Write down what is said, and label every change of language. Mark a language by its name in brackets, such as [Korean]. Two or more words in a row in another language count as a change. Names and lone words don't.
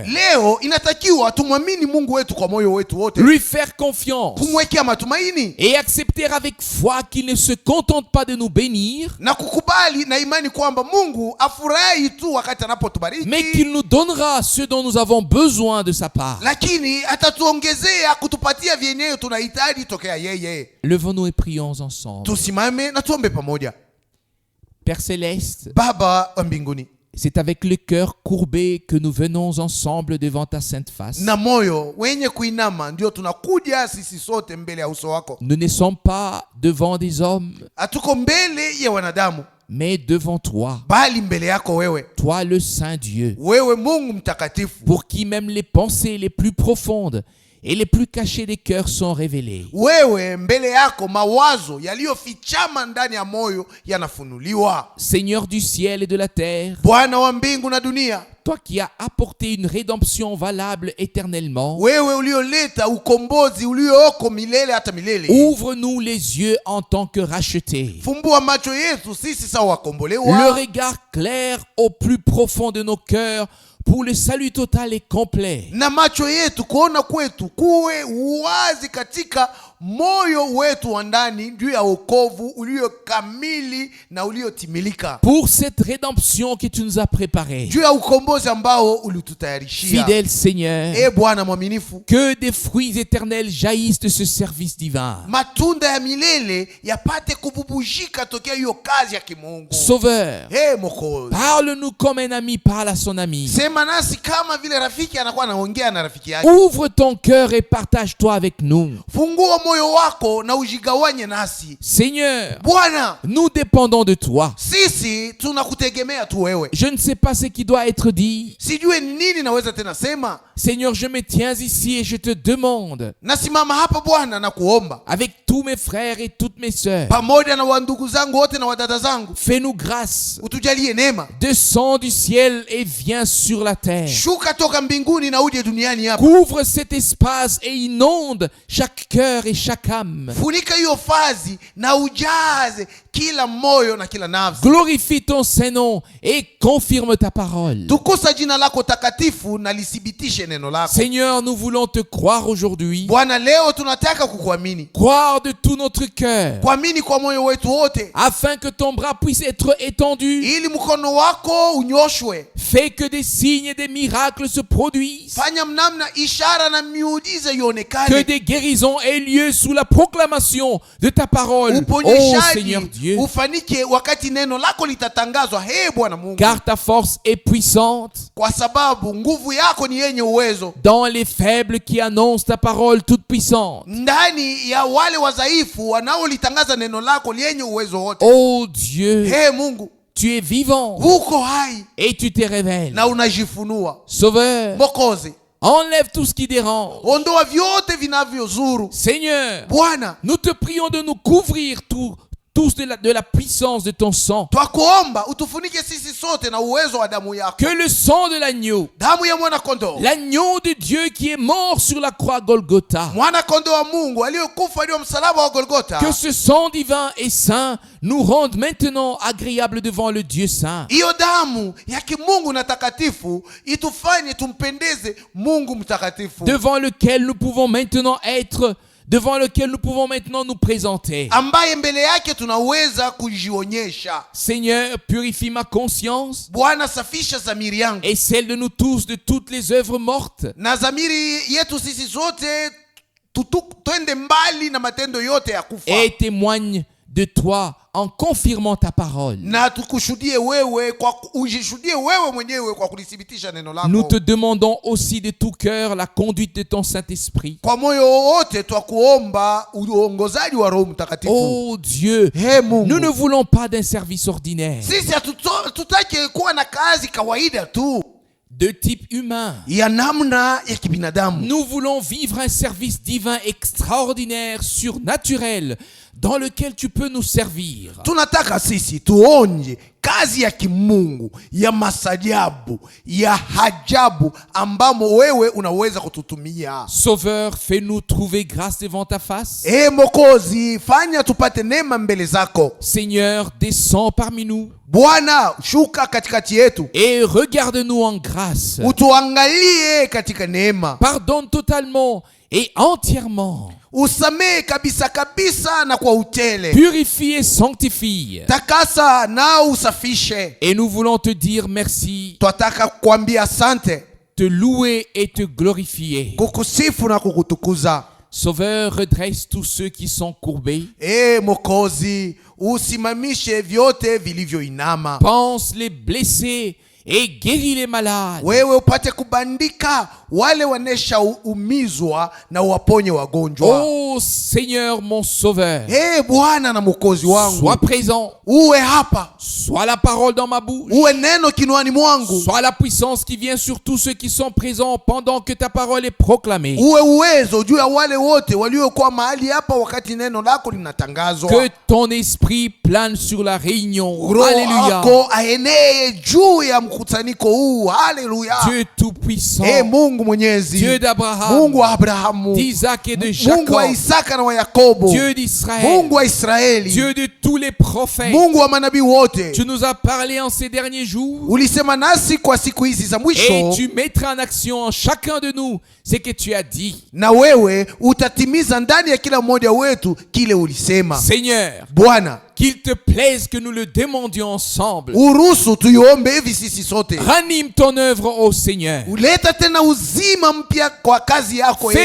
[Swahili] Leo inatakiwa tumwamini Mungu wetu kwa moyo wetu wote, [French] Lui faire confiance [Swahili] kumwekea matumaini [French] et accepter avec foi qu'il ne se contente pas de nous bénir, [Swahili] na kukubali na imani kwamba Mungu afurahi tu wakati anapotubariki, [French] mais qu'il nous donnera ce dont nous avons besoin de sa part. [Swahili] lakini atatuongezea kutupatia vyenyewe tunahitaji tokea yeye. [French] Levons-nous et prions ensemble. [Swahili] Tusimame na tuombe pamoja. [French] Père Céleste, [Swahili] Baba wa mbinguni, [French] c'est avec le cœur courbé que nous venons ensemble devant ta sainte face. [Swahili] na moyo wenye kuinama ndio tunakuja sisi sote mbele ya uso wako. [French] Nous ne sommes pas devant des hommes, [Swahili] Hatuko mbele ya wanadamu, [French] mais devant toi, [Swahili] bali mbele yako wewe, [French] toi le Saint Dieu, [Swahili] wewe Mungu mtakatifu, [French] pour qui même les pensées les plus profondes et les plus cachés des cœurs sont révélés. [Swahili] Wewe mbele yako mawazo yaliyofichama ndani ya moyo yanafunuliwa. [French] Seigneur du ciel et de la terre, [Swahili] Bwana wa mbingu na dunia, [French] toi qui as apporté une rédemption valable éternellement, [Swahili] wewe ulioleta ukombozi ulioko milele hata milele, [French] ouvre-nous les yeux en tant que rachetés. [Swahili] fumbua macho yetu sisi sawa [French] Le [Swahili] wakombolewa, [French] regard clair au plus profond de nos cœurs pour le salut total et complet. [Swahili] na macho yetu kuona kwetu kuwe wazi katika moyo wetu wa ndani juu ya wokovu ulio kamili na uliotimilika, [French] Pour cette rédemption que tu nous as préparée. [Swahili] juu ya ukombozi ambao ulitutayarishia. [French] Fidèle Seigneur, [Swahili] Bwana mwaminifu, [French] que des fruits éternels jaillissent de ce service divin. [Swahili] matunda ya milele yapate kububujika tokea hiyo kazi ya kimungu. [French] Sauveur, [Swahili] Mwokozi, [French] parle-nous comme un ami parle à son ami. [Swahili] sema nasi kama vile rafiki anakuwa anaongea na rafiki yake. [French] Ouvre ton cœur et partage-toi avec nous. [Swahili] Fungua moyo wako na ujigawanye nasi. [French] Seigneur, [Swahili] Bwana, [French] nous dépendons de toi. [Swahili] sisi tunakutegemea tu wewe. [French] Je ne sais pas ce qui doit être dit. [Swahili] Sijue nini naweza tena sema. [French] Seigneur, je me tiens ici et je te demande, [Swahili] Nasimama hapa Bwana na kuomba [French] avec tous mes frères et toutes mes sœurs, [Swahili] pamoja na wandugu zangu wote na wadada zangu, [French] fais-nous grâce. [Swahili] utujalie neema. [French] Descends du ciel et viens sur la terre. [Swahili] Shuka toka mbinguni na uje duniani hapa. [French] Couvre cet espace et inonde chaque cœur et chaque âme. [Swahili] Funika hiyo fazi na ujaze kila moyo na kila nafsi. [French] Glorifie ton Saint-Nom et confirme ta parole. [Swahili] Tukusa jina lako takatifu na lithibitishe neno lako. [French] Seigneur, nous voulons te croire aujourd'hui. [Swahili] Bwana, leo tunataka kukuamini. [French] Croire de tout notre cœur, [Swahili] Kuamini kwa moyo wetu wote, [French] afin que ton bras puisse être étendu. [Swahili] ili mkono wako unyoshwe. [French] Fais que des signes et des miracles se produisent. [Swahili] Fanya mnamna ishara na miujiza [French] Que [Swahili] ionekane. [French] des guérisons aient lieu sous la proclamation de ta parole. [Swahili] Oh Seigneur [French] Uponyeshaji [Swahili] Dieu, [French] ufanike wakati neno lako litatangazwa. [Swahili] Bwana Mungu, [French] car ta force est puissante [Swahili] kwa sababu nguvu yako ni yenye uwezo [French] dans les faibles qui annoncent ta parole toute puissante. [Swahili] ndani ya wale wadhaifu wanaolitangaza neno lako lenye uwezo wote. [French] Oh Dieu, [Swahili] Mungu, [French] tu es vivant [Swahili] uko hai [French] et tu te révèles. [Swahili] na unajifunua. [French] Sauveur, [Swahili] Mwokozi, [French] enlève tout ce qui dérange. [Swahili] ondoa vyote vinavyozuru. [French] Seigneur, [Swahili] Bwana, [French] nous te prions de nous couvrir tous de la puissance de ton sang. [Swahili] twakuomba utufunike sisi sote na uwezo wa damu yako, [French] Que le sang de l'agneau, [Swahili] damu ya mwana kondoo, [French] l'agneau de Dieu qui est mort sur la croix Golgotha, [Swahili] mwana kondoo wa Mungu aliyokufa juu ya msalaba wa Golgotha, [French] que ce sang divin et saint nous rende maintenant agréables devant le Dieu saint. [Swahili] hiyo damu ya kimungu na takatifu itufanye tumpendeze Mungu mtakatifu, [French] Devant lequel nous pouvons maintenant nous présenter. [Swahili] ambaye mbele yake tunaweza kujionyesha. [French] Seigneur, purifie ma conscience [Swahili] Bwana, safisha dhamiri yangu [French] et celle de nous tous de toutes les œuvres mortes, [Swahili] na dhamiri yetu sisi zote, twende mbali na matendo yote ya kufa, [French] et témoigne de toi en confirmant ta parole. [Swahili] na tukushuhudie wewe, ujishuhudie wewe mwenyewe kwa kulithibitisha neno lako. [French] Nous te demandons aussi de tout cœur la conduite de ton Saint-Esprit. [Swahili] Kwa moyo wote twakuomba uongozaji wa Roho Mtakatifu. [French] Oh Dieu, [Swahili] Mungu, [French] nous ne voulons pas d'un service ordinaire, [Swahili] sisi hatutaki kuwa na kazi kawaida tu [French] de type humain. [Swahili] ya namna ya kibinadamu. [French] Nous voulons vivre un service divin extraordinaire, surnaturel, dans lequel tu peux nous servir. [Swahili] Tunataka sisi tuonje kazi ya kimungu ya masajabu ya hajabu ambamo wewe unaweza kututumia. [French] Sauveur, fais-nous trouver grâce devant ta face. [Swahili] Mwokozi, fanya tupate neema mbele zako. [French] Seigneur, descends parmi nous [Swahili] Bwana, shuka katikati yetu, [French] et regarde-nous en grâce. [Swahili] utuangalie katika neema. [French] Pardonne totalement et entièrement. [Swahili] Usamehe kabisa kabisa na kwa utele. [French] Purifie et sanctifie. [Swahili] Takasa na usafishe. [French] Et nous voulons te dire merci, [Swahili] Twataka kuambia asante, [French] te louer et te glorifier. [Swahili] kukusifu na kukutukuza. [French] Sauveur, redresse tous ceux qui sont courbés. [Swahili] Mwokozi, usimamishe vyote vilivyoinama. [French] Pense les blessés et guéris les malades. [Swahili] wewe upate kubandika wale wanesha umizwa na uwaponye wagonjwa. [French] Oh Seigneur mon sauveur, [Swahili] Bwana na mwokozi wangu, [French] sois présent, [Swahili] uwe hapa, [French] sois la parole dans ma bouche, [Swahili] uwe neno kinwani mwangu, [French] sois la puissance qui vient sur tous ceux qui sont présents pendant que ta parole est proclamée. [Swahili] uwe uwezo juu ya wale wote waliokuwa mahali hapa wakati neno lako linatangazwa. [French] Que ton esprit plane sur la réunion. [Swahili] Roho [French] Alléluia. [Swahili] yako aenee juu ya mkutaniko huu. Haleluya. [French] Dieu tout-puissant, [Swahili] Mungu mwenyezi, [French] Dieu d'Abraham, [Swahili] Mungu wa Abrahamu, [French] d'Isaac et de [Swahili] Mungu wa [French] Jacob, [Swahili] Isaka na wa Yakobo, [French] Dieu d'Israël, [Swahili] Mungu wa Israeli, [French] Dieu de tous les prophètes. [Swahili] Mungu wa manabii wote. [French] Tu nous as parlé en ces derniers jours [Swahili] Ulisema nasi kwa siku hizi za [French] et [Swahili] mwisho, [French] tu mettras en action en chacun de nous ce que tu as dit. [Swahili] na wewe utatimiza ndani ya kila mmoja wetu kile ulisema. [French] Seigneur, [Swahili] Bwana, [French] qu'il te plaise que nous le demandions ensemble. [Swahili] uruhusu tuiombe hivi sisi sote. [French] Ranime ton œuvre, ô Seigneur. [Swahili] Uleta tena uzima mpya kwa kazi yako, [French] Fais